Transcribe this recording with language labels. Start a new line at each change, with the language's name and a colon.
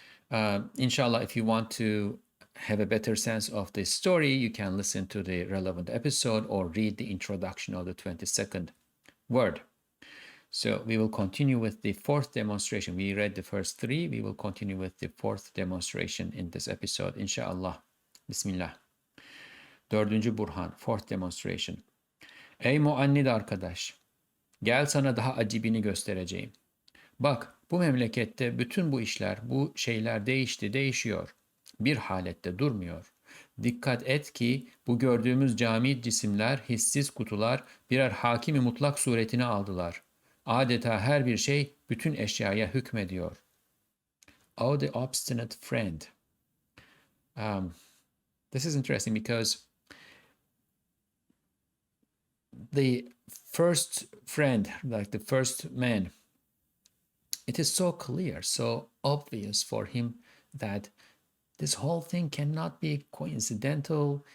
English: Inshallah, if you want to have a better sense of the story, you can listen to the relevant episode or read the introduction of the 22nd word. So we will continue with the fourth demonstration. We read the first three. We will continue with the fourth demonstration in this episode, inshallah.
Turkish: Bismillah. Dördüncü Burhan,
English: fourth demonstration.
Turkish: Ey muannid arkadaş, gel sana daha acibini göstereceğim. Bak, bu memlekette bütün bu işler, bu şeyler değişti, değişiyor. Bir halette durmuyor. Dikkat et ki bu gördüğümüz cami cisimler, hissiz kutular birer hakimi mutlak suretini aldılar. Adeta her bir şey bütün eşyaya hükmediyor.
English: Oh, the obstinate friend. This is interesting because the first friend, like the first man, it is so clear, so obvious for him that this whole thing cannot be coincidental.